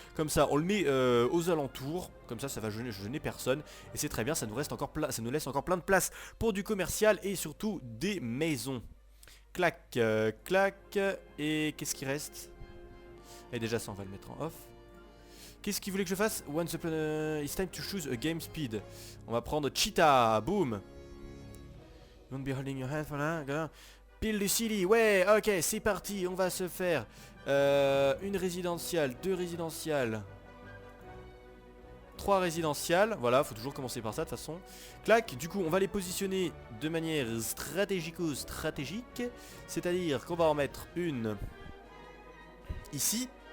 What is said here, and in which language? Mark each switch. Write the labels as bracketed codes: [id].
[fr] Comme ça on le met aux alentours. Comme ça va gêner personne. Et c'est très bien, ça nous laisse encore plein de place pour du commercial et surtout des maisons. Clac, clac. Et qu'est-ce qui reste? Et déjà ça on va le mettre en off. Qu'est-ce qu'il voulait que je fasse? [en] Once upon it's time to choose a game speed. [fr] On va prendre Cheetah, boom. [en] Don't be holding your hand, [fr] voilà. [en] Build the city, [fr] ouais, ok, c'est parti, on va se faire une résidentielle, 2 résidentielles, 3 résidentielles, voilà, faut toujours commencer par ça de toute façon. Clac, du coup on va les positionner de manière stratégique, c'est-à-dire qu'on va en mettre une ici.